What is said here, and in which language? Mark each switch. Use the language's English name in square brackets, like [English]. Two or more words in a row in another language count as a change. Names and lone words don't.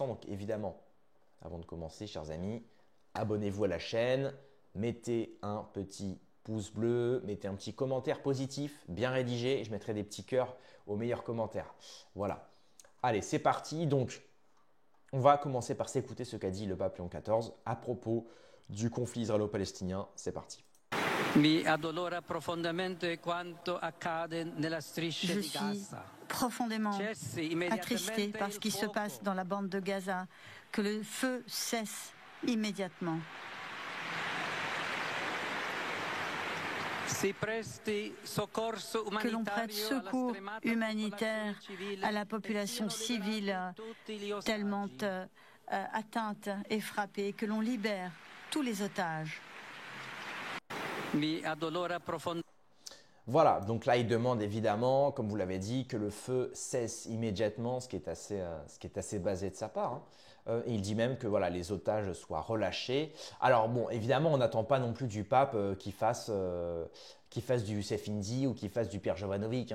[French] Donc évidemment, avant de commencer, chers amis, abonnez-vous à la chaîne, mettez un petit pouce bleu, mettez un petit commentaire positif, bien rédigé. Et je mettrai des petits cœurs aux meilleurs commentaires. Voilà. Allez, c'est parti. Donc, on va commencer par s'écouter ce qu'a dit le pape Léon XIV à propos du conflit israélo-palestinien. C'est parti. [Italian] Mi addolora profondamente quanto accade nella striscia [French] Je [Italian] di [French] suis [Italian] Gaza. [French] profondément [Italian] Cessi [French] attristé [Italian] immediatamente [French] par ce [Italian] il [French] qui se [Italian] fuoco. [French] passe dans la bande de Gaza, que le feu cesse immédiatement, [Italian] Si presti soccorso [French] que l'on prête [Italian] umanitario alla [French] secours [Italian] stremata [French] humanitaire [Italian] popolazione civile [French] à la [Italian] e [French] population [Italian] siano [French] civile [Italian] liberati tutti gli [French] tellement [Italian] ostaggi. [French] atteinte et frappée, que l'on libère tous les otages. [Italian] Mi addolora profondamente. [French] Voilà, donc là il demande évidemment, comme vous l'avez dit, que le feu cesse immédiatement, ce qui est assez basé de sa part, hein. Et il dit même que voilà, les otages soient relâchés. Alors bon, évidemment, on n'attend pas non plus du pape qu'il fasse du Youssef Indy ou qu'il fasse du Pierre Jovanovic, hein.